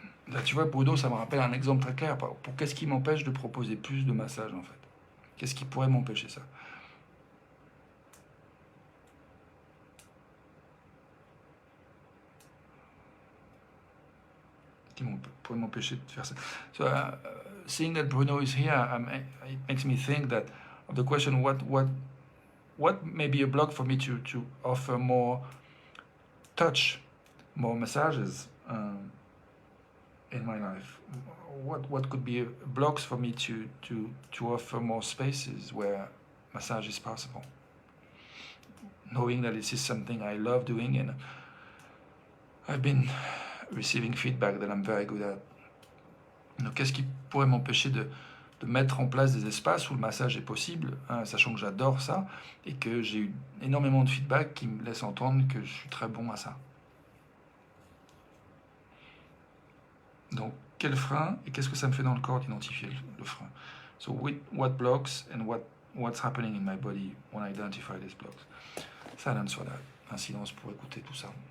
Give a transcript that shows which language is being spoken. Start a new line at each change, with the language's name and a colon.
English: That's
French: tu vois, Bruno, ça me rappelle un exemple très clair. Pour qu'est-ce qui m'empêche de proposer plus de massages, en fait? Qu'est-ce qui pourrait m'empêcher ça? Qui pourrait m'empêcher de faire ça?
English: So, seeing that Bruno is here, it makes me think that of the question, what may be a block for me to offer more touch, more massages in my life? What could be blocks for me to offer more spaces where massage is possible? Knowing that this is something I love doing, and I've been receiving feedback that I'm very good at.
French: Donc, qu'est-ce qui pourrait m'empêcher de mettre en place des espaces où le massage est possible, hein, sachant que j'adore ça et que j'ai eu énormément de feedback qui me laissent entendre que je suis très bon à ça. Donc, quel frein et qu'est-ce que ça me fait dans le corps d'identifier le frein?
English: So, what blocks and what's happening in my body when I identify these blocks? Silence for that.
French: Un silence pour écouter tout ça.